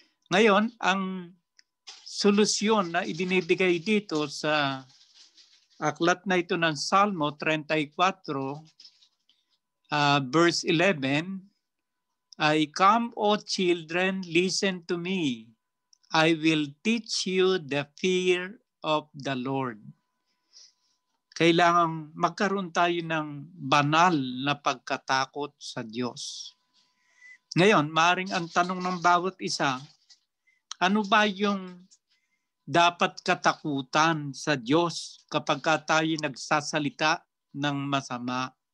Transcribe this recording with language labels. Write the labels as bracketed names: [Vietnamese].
[Filipino] Ngayon, ang solusyon na ibinibigay dito sa aklat na ito ng Salmo 34, verse 11, ay, [English] Come, O children, listen to me. I will teach you the fear of the Lord. [Filipino] Kailangan magkaroon tayo ng banal na pagkatakot sa Diyos. Ngayon, maaaring ang tanong ng bawat isa, ano ba yung dapat katakutan sa Diyos kapag tayo nagsasalita ng masama?